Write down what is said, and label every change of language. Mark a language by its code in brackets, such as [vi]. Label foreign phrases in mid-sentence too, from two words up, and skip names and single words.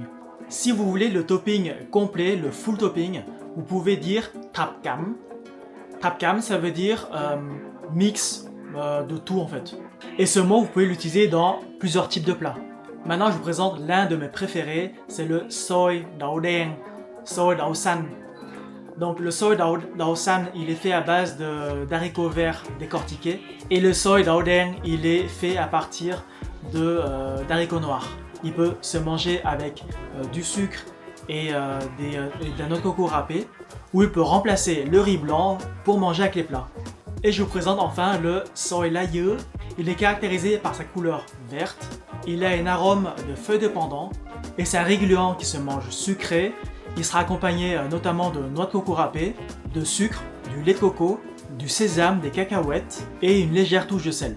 [fr] Si vous voulez le topping complet, le [en] full topping, [fr] vous pouvez dire [vi] thap cam. Thap cam, [fr] ça veut dire mix de tout en fait. Et ce mot, vous pouvez l'utiliser dans plusieurs types de plats. Maintenant, je vous présente l'un de mes préférés, c'est le [vi] xôi đậu đen, xôi đậu xanh. [fr] Donc le [vi] xôi đậu xanh, [fr] il est fait à base d'haricots verts décortiqués. Et le [vi] xôi đậu đen, [fr] il est fait à partir d'haricots noirs. Il peut se manger avec du sucre et d'un autre coco râpé. Ou il peut remplacer le riz blanc pour manger avec les plats. Et je vous présente enfin le [vi] xôi lá dứa. [fr] Il est caractérisé par sa couleur verte. Il a un arôme de feuilles de pandan. Et c'est un riz gluant qui se mange sucré. Il sera accompagné notamment de noix de coco râpées, de sucre, du lait de coco, du du sésame, des cacahuètes et une légère touche de sel.